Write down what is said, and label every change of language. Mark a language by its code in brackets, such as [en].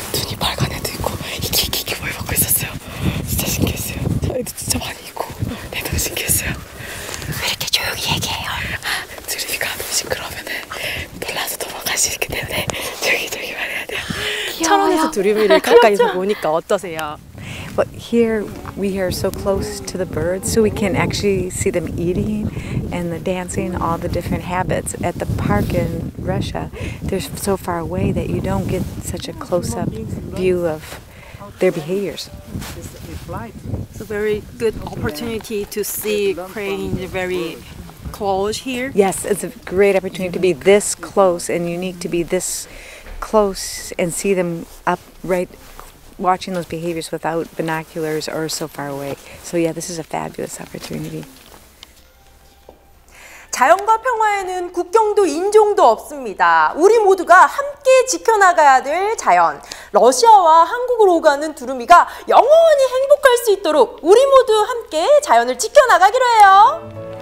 [ko] 눈이 빨간 애도 있고 이게 뭘 먹고 있었어요. 진짜 신기했어요. 저희도 진짜 많이 있고 너무 신기했어요. 왜 이렇게 조용히 얘기해요? 두루미가 너무 시끄러우면은 놀라서 도망갈 수 있기 때문에 조용히 말해야 돼요. 철원에서 두루미를 가까이서 보니까 어떠세요? [en] But here we are so close to the birds, so we can actually see them eating and the dancing, all the different habits. At the park in Russia, they're so far away that you don't get such a close-up view of their behaviors. It's a very good opportunity to see crane very close here. Yes, it's a great opportunity to be this close and unique to be this close and see them up right watching those behaviors without binoculars or so far away. So yeah, this is a fabulous opportunity. [ko] 자연과 평화에는 국경도 인종도 없습니다. 우리 모두가 함께 지켜나가야 될 자연. 러시아와 한국을 오가는 두루미가 영원히 행복할 수 있도록 우리 모두 함께 자연을 지켜나가기로 해요.